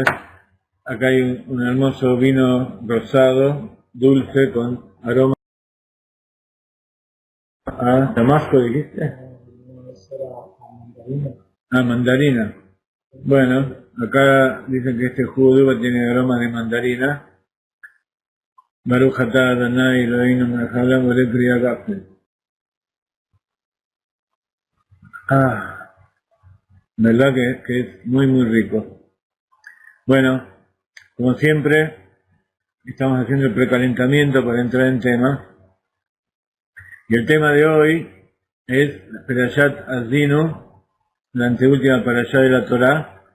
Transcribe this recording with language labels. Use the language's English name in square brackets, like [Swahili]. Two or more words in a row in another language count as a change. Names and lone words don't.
[Spanish] Acá hay un hermoso vino rosado, dulce, con aroma a damasco, dijiste. Ah, mandarina. Bueno, acá dicen que este jugo de uva tiene aroma de mandarina. [Hebrew] ברוך אתה אדוני אלוהינו מלך העולם בורא פרי הגפן. [Spanish] Ah, verdad que es muy muy rico. Bueno, como siempre, estamos haciendo el precalentamiento para entrar en tema. Y el tema de hoy es Perashat Azinu, la anteúltima parashá de la Torá.